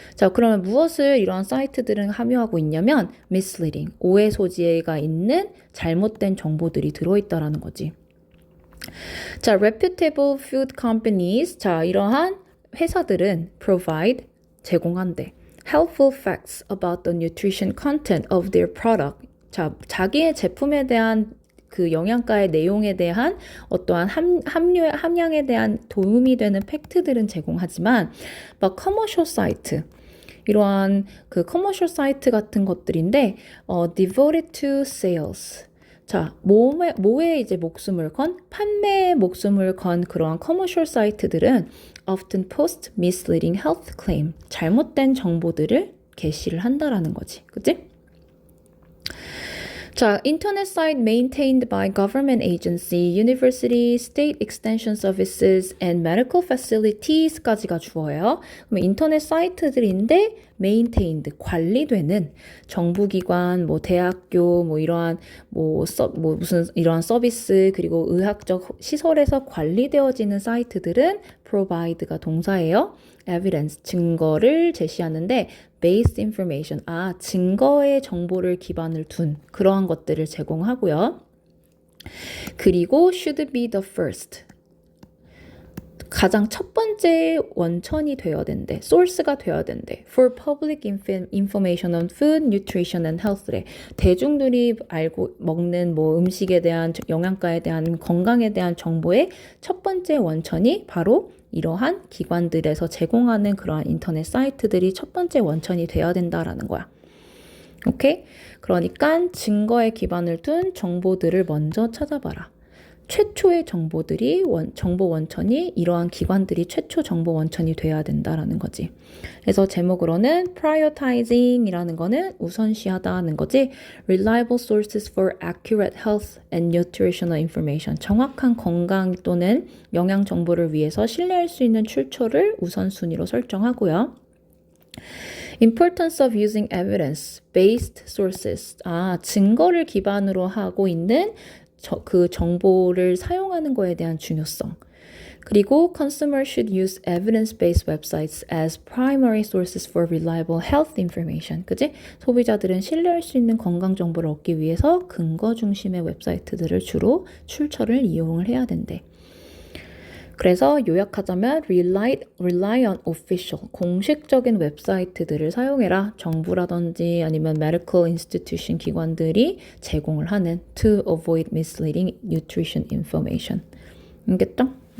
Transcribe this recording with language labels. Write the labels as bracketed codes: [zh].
[ko] 자, 그러면 무엇을 이러한 사이트들은 함유하고 있냐면 [en] misleading, [ko] 오해 소지가 있는 잘못된 정보들이 들어있다라는 거지. 자, [en] reputable food companies, [ko] 자, 이러한 회사들은 [en] provide, [ko] 제공한대. [en] helpful facts about the nutrition content of their product. [ko] 자, 자기의 제품에 대한 그 영양가의 내용에 대한 어떠한 함량에 대한 도움이 되는 팩트들은 제공하지만 [en] but commercial site, [ko] 이러한 그 [en] commercial site [ko] 같은 것들인데 [en] devoted to sales. [ko] 자, 뭐에 이제 목숨을 건? 판매에 목숨을 건 그러한 커머셜 사이트들은 [en] often post misleading health claim, [ko] 잘못된 정보들을 게시를 한다라는 거지. 그치? 자, 인터넷 사이트 [en] maintained by government agency, university, state extension services, and medical facilities [ko] 까지가 주어예요. 그럼 인터넷 사이트들인데 [en] maintained, [ko] 관리되는 정부기관, 뭐 대학교, 뭐 이러한 무슨 이러한 서비스 그리고 의학적 시설에서 관리되어지는 사이트들은 [en] provide [ko] 가 동사예요. [en] evidence, [ko] 증거를 제시하는데 [en] based information, [ko] 증거의 정보를 기반을 둔 그러한 것들을 제공하고요. 그리고 [en] should be the first, [ko] 가장 첫 번째 원천이 되어야 된대. [en] source [ko] 가 되어야 된대. [en] for public information on food, nutrition and health래. [ko] 대중들이 알고 먹는 뭐 음식에 대한 영양가에 대한 건강에 대한 정보의 첫 번째 원천이 바로 이러한 기관들에서 제공하는 그러한 인터넷 사이트들이 첫 번째 원천이 되어야 된다라는 거야. 오케이? 그러니까 증거에 기반을 둔 정보들을 먼저 찾아봐라. 최초의 정보들이 정보 원천이 이러한 기관들이 최초 정보 원천이 돼야 된다라는 거지. 그래서 제목으로는 [en] prioritizing [ko] 이라는 거는 우선시하다는 거지. [en] Reliable sources for accurate health and nutritional information. [ko] 정확한 건강 또는 영양 정보를 위해서 신뢰할 수 있는 출처를 우선순위로 설정하고요. [en] Importance of using evidence-based sources. [ko] 증거를 기반으로 하고 있는 그 정보를 사용하는 거에 대한 중요성. [en] 그리고 consumers should use evidence-based websites as primary sources for reliable health information. [ko] 그지? 소비자들은 신뢰할 수 있는 건강 정보를 얻기 위해서 근거 중심의 웹사이트들을 주로 출처를 이용을 해야 된대. 그래서 요약하자면 [en] rely on official, [ko] 공식적인 웹사이트들을 사용해라. 정부라든지 아니면 [en] medical institution [ko] 기관들이 제공을 하는 [en] to avoid misleading nutrition information. [ko] 알겠죠?